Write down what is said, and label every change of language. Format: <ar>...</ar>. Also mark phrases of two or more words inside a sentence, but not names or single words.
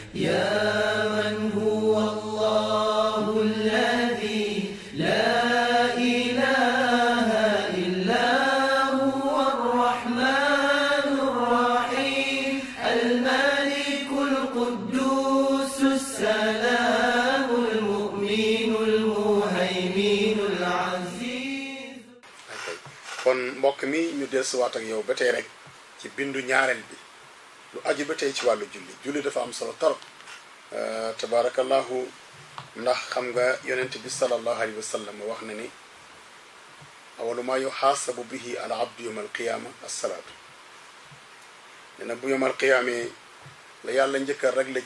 <ar>يا من هو الله الذي لا إله إلا هو الرحمن الرحيم الملك القدوس السلام المؤمن المهيمن العزيز.</ar> <wo>kon mbokk mi ñu dellusiwaat ak yow ba tey rek ci bindu ñaareel bi lu aju ba tey ci wàllu julli dafa am solo torop tabarakallahu ndax xam nga yonent bi</wo> <ar>صلى الله عليه</ar> <wo>sallam wax na ni</wo> <ar>أول ما يحاسب به العبد يوم القيامة الصلاة</ar> <wo>nee na bu</wo> <ar>يوم القيامة</ar> <wo>la yàlla njëkk a réglé</wo>